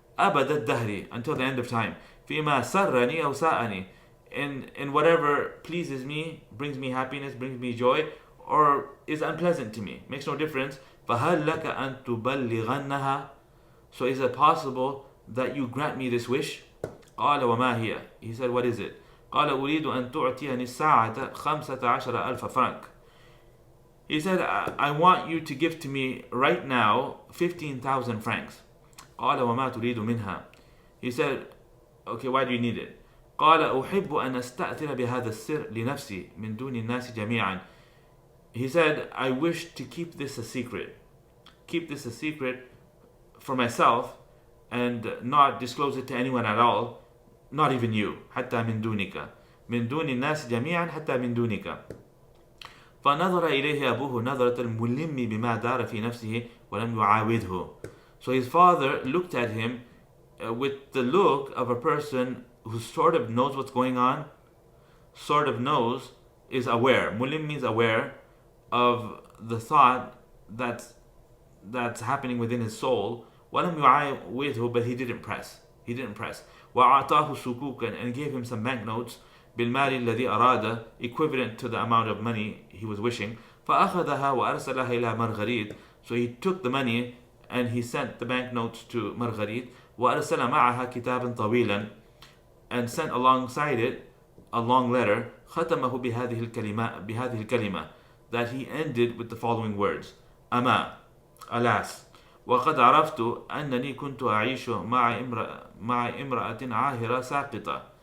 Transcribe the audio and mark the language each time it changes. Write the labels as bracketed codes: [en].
[ar] أبد الدهر, [en] until the end of time. [ar] فيما سرني أو ساءني, [en] in whatever pleases me, brings me happiness, brings me joy, or is unpleasant to me, makes no difference. [ar] فهل لك أن تبلغنها, [en] so is it possible that you grant me this wish? [ar] قال وما هي, [en] he said, what is it? [ar] قال أريد أن تعطيني الساعة 15,000 فرنك, [en] He said, I want you to give to me right now 15,000 francs. [ar] قال وما تريد منها. [en] He said, okay, why do you need it? [ar] قال أحب أن أستأثر بهذا السر لنفسي من دون الناس جميعا. [en] He said, I wish to keep this a secret. Keep this a secret for myself and not disclose it to anyone at all, not even you. [ar] حتى من دونك. من دون الناس جميعا حتى من دونك. فنظر إليه أبوه نظرة الملم بما دار في نفسه ولم يعاوده. [en] So his father looked at him with the look of a person who sort of knows what's going on, sort of knows, is aware. Mulim means aware of the thought that's happening within his soul. [ar] وَلَمْ يُعَاوِدْهُ, [en] but he didn't press. He didn't press. [ar] وَأَعْطَاهُ سُكُوكًا, [en] and gave him some banknotes [ar] بِالْمَالِ الَّذِي أَرَادَ, [en] equivalent to the amount of money he was wishing. [ar] فَأَخَذَهَا وَأَرْسَلَهَا إِلَى Marguerite. [en] So he took the money and he sent the banknotes to Marguerite. [ar] وَأَرْسَلَ مَعَهَا كِتَابًا طَوِيلًا, [en] and sent alongside it a long letter. [ar] ختمه بهذه الكلمة, [en] that he ended with the following words: [ar] أما, [en] alas, [ar] وقد عرفت أنني كنت أعيش مع امرأة عاهرة ساقطة.